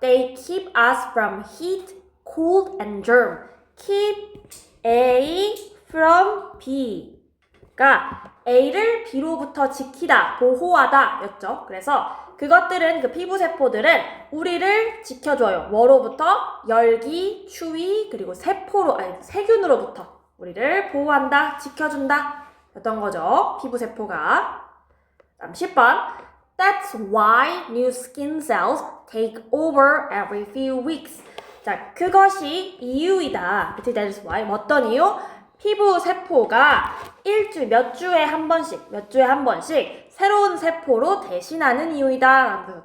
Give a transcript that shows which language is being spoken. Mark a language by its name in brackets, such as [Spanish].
[English] They keep us from heat, cold, and germ. Keep A from B [Korean] 가 A를 B로부터 지키다, 보호하다 였죠. 그래서 그것들은, 그 피부 세포들은 우리를 지켜줘요. 뭐로부터? 열기, 추위, 그리고 세균으로부터 우리를 보호한다, 지켜준다 였던 거죠. 피부 세포가. 다음 10번. [English] That's why new skin cells take over every few weeks. [Korean] 자, 그것이 이유이다. 그치? [English] That's why. [Korean] 어떤 이유? 피부 세포가 몇 주에 한 번씩 새로운 세포로 대신하는 이유이다.